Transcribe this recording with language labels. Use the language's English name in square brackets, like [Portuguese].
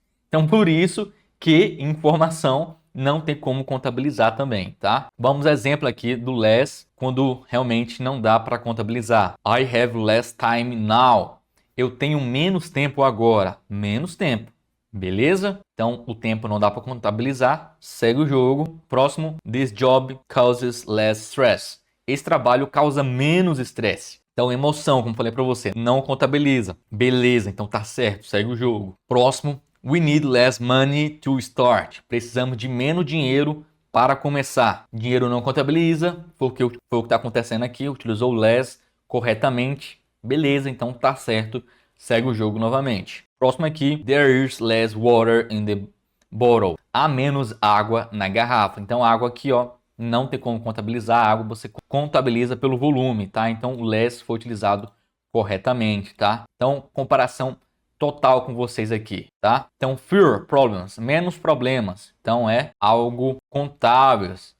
[Portuguese] Então, por isso que informação não tem como contabilizar também, tá? Vamos exemplo aqui do less, quando realmente não dá para contabilizar. [English] I have less time now. [Portuguese] Eu tenho menos tempo agora. Menos tempo. Beleza? Então, o tempo não dá para contabilizar. Segue o jogo. Próximo. [English] This job causes less stress. [Portuguese] Esse trabalho causa menos estresse. Então, emoção, como falei para você, não contabiliza. Beleza, então tá certo. Segue o jogo. Próximo. [English] We need less money to start. [Portuguese] Precisamos de menos dinheiro para começar. Dinheiro não contabiliza. Foi o que está acontecendo aqui. Utilizou less corretamente. Beleza, então tá certo. Segue o jogo novamente. Próximo aqui. [English] There is less water in the bottle. [Portuguese] Há menos água na garrafa. Então a água aqui, ó, não tem como contabilizar a água. Você contabiliza pelo volume, tá? Então o less foi utilizado corretamente, tá? Então comparação total com vocês aqui, tá? Então, [English] fewer problems, [Portuguese] menos problemas. Então, é algo contável.